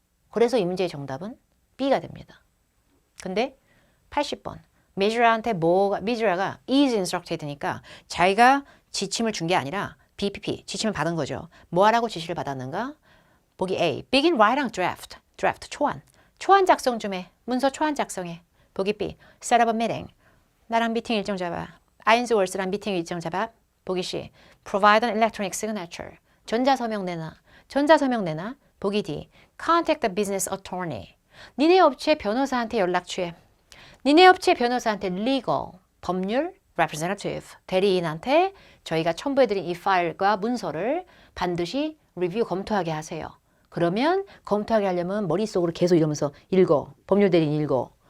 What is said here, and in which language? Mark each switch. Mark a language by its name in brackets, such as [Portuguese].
[Korean] 그래서 이 문제의 정답은 B가 됩니다. 근데 80번 미즈라한테 미즈라가 [English] is instructed [Korean] 니까 자기가 지침을 준 게 아니라 BPP 지침을 받은 거죠. 뭐 하라고 지시를 받았는가? 보기 A [English] begin writing draft [Korean] 초안 작성 좀 해. 문서 초안 작성해. 보기 B [English] set up a meeting [Korean] 나랑 미팅 일정 잡아. 아인즈월스랑 미팅 일정 잡아. 보기 C [English] provide an electronic signature [Korean] 전자서명 내놔. 보기 D. [English] Contact the business attorney. [Korean] 니네 업체 변호사한테 연락 취해. 니네 업체 변호사한테 legal, 법률, representative, 대리인한테 저희가 첨부해드린 이 파일과 문서를 반드시 리뷰 검토하게 하세요. 그러면 검토하게 하려면 머릿속으로 계속 이러면서 읽어. 법률 대리인 읽어.